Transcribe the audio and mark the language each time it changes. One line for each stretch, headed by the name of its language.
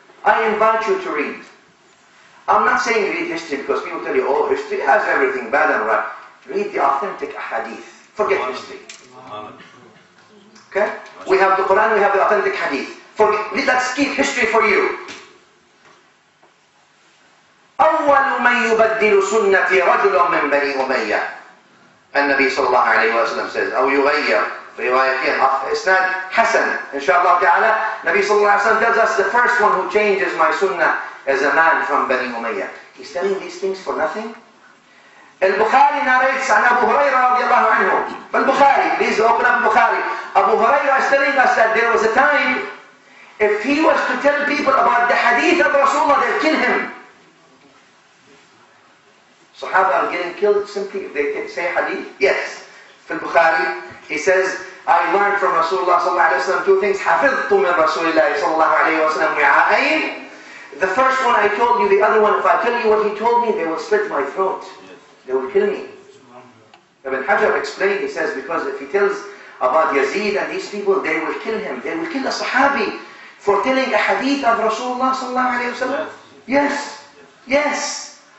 English: I invite you to read. I'm not saying read history because people tell you, oh, history has everything bad and right. Read the authentic hadith. Forget history. Okay? We have the Quran, we have the authentic hadith. Let's keep history for you.
Arabic: أول من يبدل سنتي رجل من بني أمية. النبي صلى الله عليه وسلم says أو يغير روايتين إسناد حسن إن شاء الله تعالى.
English: النبي صلى الله عليه وسلم tells us the first one who changes my sunnah is a man from Bani Umayyah. He's telling these things for nothing.
Arabic: البخاري narrates عن أبو هريرة رضي الله عنه.
English: البخاري, please open up Bukhari. Abu Hurairah is telling us that there was a time if he was to tell people about the hadith of Rasulullah, they'll kill him. Sahaba are getting killed simply if they say hadith? Yes. في البخاري, he says, I learned from Rasulullah sallallahu alayhi wa sallam two things.
Arabic: حفظت من رسول الله صلى الله عليه وسلم وعاءين.
English: The first one I told you, the other one, if I tell you what he told me, they will slit my throat. They will kill me. Ibn Hajar explained, he says, because if he tells about Yazid and these people, they will kill him. They will kill a Sahabi for telling a hadith of Rasulullah sallallahu alayhi wa sallam. Yes. Yes.